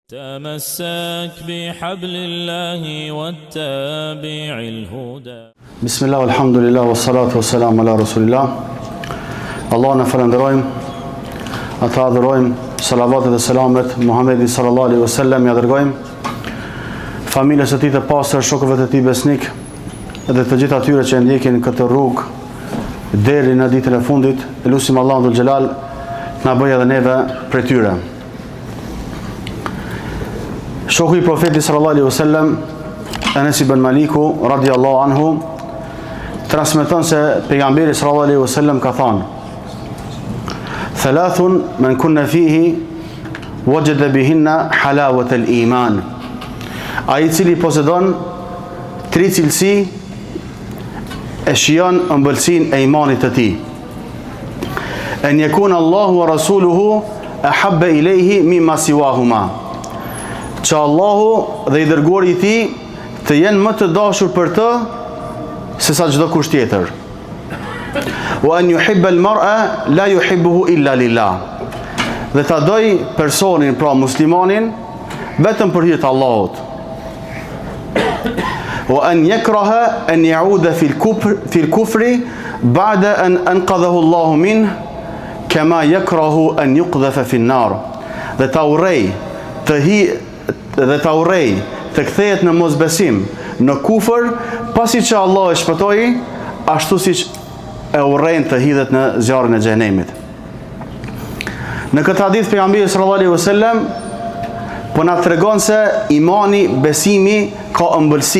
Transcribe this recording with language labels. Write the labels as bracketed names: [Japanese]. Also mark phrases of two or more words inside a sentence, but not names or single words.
[Arabic] تمسك بحبل الله واتبع الهدى. بسم الله والحمد لله والصلاة والسلام على رسول الله. [Albanian] Allah në falenderojmë, ata adhurojmë, salavatet dhe selamet Muhammedi [Arabic] صلى الله عليه وسلم [Albanian] ja dërgojmë, familjes së tij të pastër, shokëve të tij besnik, dhe të gjithë atyre që ndjekin këtë rrugë deri në ditën e fundit. Elusim Allahun [Arabic] ذو الجلال [Albanian] na bëjë edhe neve prej tyre. Shoku i profetit [Arabic] صلى الله عليه وسلم, [Albanian] Anas ibn Maliku [Arabic] رضي الله عنه, [Albanian] transmeton se pejgamberi [Arabic] صلى الله عليه وسلم [Albanian] ka thënë: [Arabic] "ثلاث من كن فيه وجد بهن حلاوة الإيمان." [Albanian] Ai i cili posedon tri cilësi e shijon ëmbëlsinë e imanit të tij. [Arabic] أن يكون الله ورسوله أحب إليه مما سواهما. [Albanian] Që Allahu dhe i dërguari i tij të jenë më të dashur për të se sa çdo kusht tjetër. [Arabic] وأن يحب المرء لا يحبه إلا لله. [Albanian] Dhe ta doj personin, pra muslimanin, vetëm për hir të Allahut. [Arabic] وأن يكره أن يعود في الكفر بعد أن أنقذه الله منه كما يكره أن يقذف في النار. [Albanian] Dhe ta urrej të kthehet në mosbesim, në kufër, pasi që Allah e shpëtoi, ashtu siç e urrejnë të hidhet në zjarrin e xhenemit. Në këtë hadith pejgamberi [Arabic] صلى الله عليه وسلم [Albanian] po na tregon se imani, besimi ka ëmbëlsi.